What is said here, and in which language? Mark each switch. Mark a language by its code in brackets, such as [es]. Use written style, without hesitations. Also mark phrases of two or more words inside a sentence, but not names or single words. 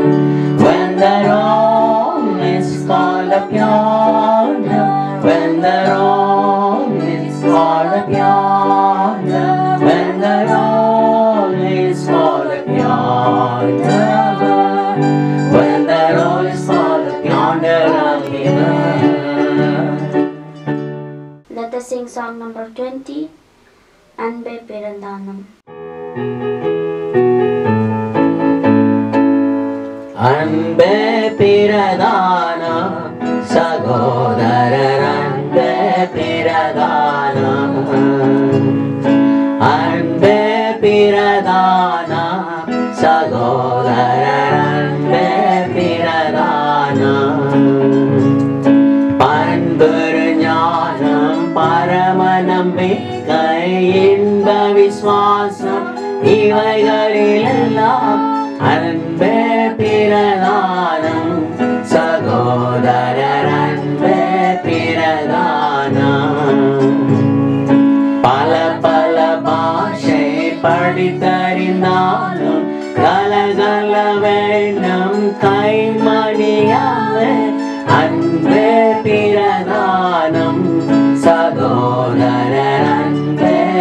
[en] When the roll is called up yonder, when the roll is called up yonder, when the roll is called up yonder, when the roll is called up yonder, I'll be there. Let us sing song number 20, [ta] அன்பே பிரதானம். அன்பே பிரதானம், சகோதரர் அன்பே பிரதானம், அன்பே பிரதானம், சகோதரர் அன்பே பிரதானம், பண்புஞானம் பரம நம்பிக்கை இன்ப விசுவாசம் இவைகளிலெல்லாம் அன்பே பிரதானம் சகோதரர் அன்பே பிரதானம் பல பல பாஷை படித்தறிந்தாலும் கலகல வேண்டும் கைமணியாவே அன்பே பிரதானம் சகோதரர் அன்பே